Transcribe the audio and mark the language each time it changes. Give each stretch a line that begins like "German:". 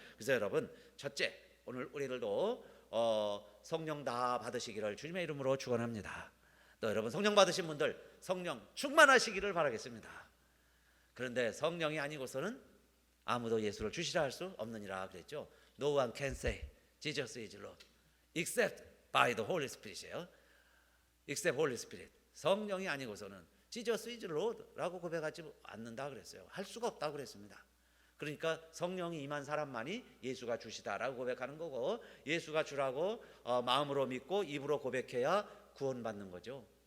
Korean: 그래서 여러분, 첫째, 오늘 우리들도 성령 다 받으시기를 주님의 이름으로 축원합니다. 또 여러분, 성령 받으신 분들 성령 충만하시기를 바라겠습니다. 그런데 성령이 아니고서는 아무도 예수를 주시라 할 수 없느니라 그랬죠.
English: No one can say Jesus is Lord except by the Holy Spirit이에요. except Holy Spirit.
Korean: 성령이 아니고서는
English: Jesus is Lord
Korean: 라고 고백하지 않는다 그랬어요. 할 수가 없다 그랬습니다. 그러니까 성령이 임한 사람만이 예수가 주시다라고 고백하는 거고, 예수가 주라고 마음으로 믿고 입으로 고백해야 구원받는 거죠.